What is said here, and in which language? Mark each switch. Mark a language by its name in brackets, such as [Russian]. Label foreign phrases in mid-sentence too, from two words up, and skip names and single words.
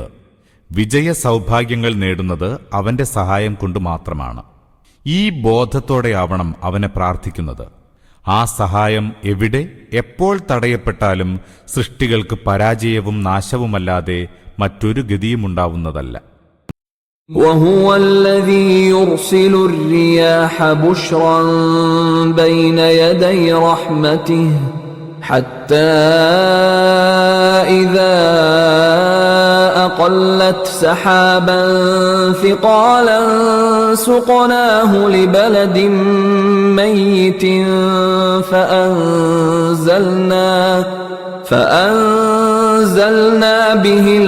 [Malayalam] വിജയ സൗഭാഗ്യങ്ങൾ നേടുന്നത് അവന്റെ സഹായം കൊണ്ട് മാത്രമാണ്. ഈ ബോധത്തോടെയാവണം അവനെ പ്രാർത്ഥിക്കുന്നത്. ആ സഹായം എവിടെ എപ്പോൾ തടയപ്പെട്ടാലും സൃഷ്ടികൾക്ക് പരാജയവും നാശവുമല്ലാതെ മറ്റൊരു ഗതിയുമുണ്ടാവുന്നതല്ല. [Arabic] وهو الذي يرسل الرياح بشرا بين يدي رحمته حتى إذا أقلت سحابا ثقالا سقناه لبلد ميت فأنزلنا به